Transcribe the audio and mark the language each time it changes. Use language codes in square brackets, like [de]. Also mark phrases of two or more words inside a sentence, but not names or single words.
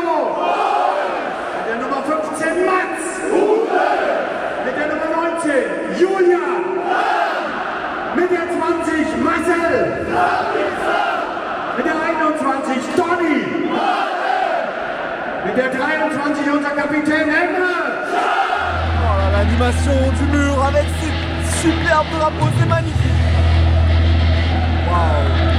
[de] Mit der Nummer 15, Mats. Mit der Nummer 19, Julian. Mit der 20, Marcel. Mit der 21, Donny. Mit der 23, unser Kapitän Emre. [fr] Oh, l'animation du mur avec ces superbes drapeaux, c'est magnifique. Waouh.